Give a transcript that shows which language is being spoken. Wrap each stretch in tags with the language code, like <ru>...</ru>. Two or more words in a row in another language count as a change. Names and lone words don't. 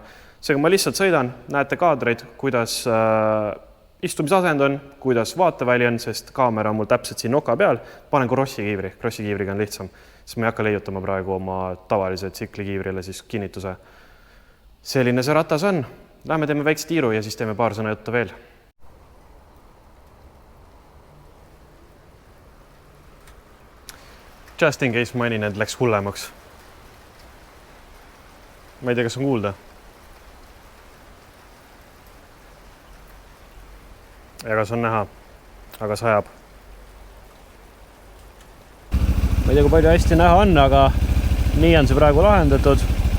<et>Seega ma lihtsalt sõidan, näete kaadreid, kuidas istumisasend on, kuidas vaateväli on, sest kaamera on mul täpselt siin noka peal. Panen crossi kiivriga on lihtsam, sest ma ei hakka leiutama praegu oma tavalise tsikli kiivrile siis kinnituse. Selline see ratas on. Lähme teeme väikse tiiru ja siis teeme paar sõna juttu veel.</et> <en>Just in case</en> <et>mõni need läks hullemaks. Ma ei tea, kas on kuulda. Ja kas on näha, aga sajab. Ma ei tea, kui palju hästi näha on, aga nii on see praegu lahendatud.</et>